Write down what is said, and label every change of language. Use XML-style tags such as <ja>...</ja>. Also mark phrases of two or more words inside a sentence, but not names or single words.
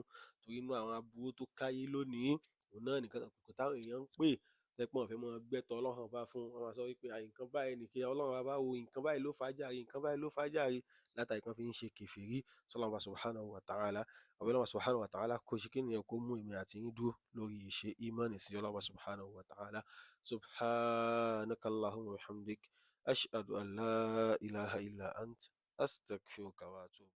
<yo>Torí inú àwọn aburú tó káyé lónìí, òun náà nìkan kò táwọn èèyàn ń pè tẹ́pọ̀n fẹ́ mọ gbẹ́tọ̀ Ọlọ́run ọba fún, wọ́n máa sọ wípé nǹkan báyìí nìkan Ọlọ́run ọba wo, nǹkan báyìí ló fàájàre, nǹkan báyìí ló fàájàre, látàrí kan fi ń ṣe kèfèrí sọ́lọ́run ọba</yo> <ar>سبحانه وتعالى.</ar> <yo>Àbí Ọlọ́run</yo> <ar>سبحانه وتعالى</ar> <yo>kó ṣe kí nìyẹn, kó mú èmi àti yín dúró lórí ìṣe ìmánì sí Ọlọ́run</yo> <ar>سبحانه وتعالى. سبحانك اللهم وبحمدك، أشهد أن لا إله إلا أنت، أستغفرك وأتوب.</ar>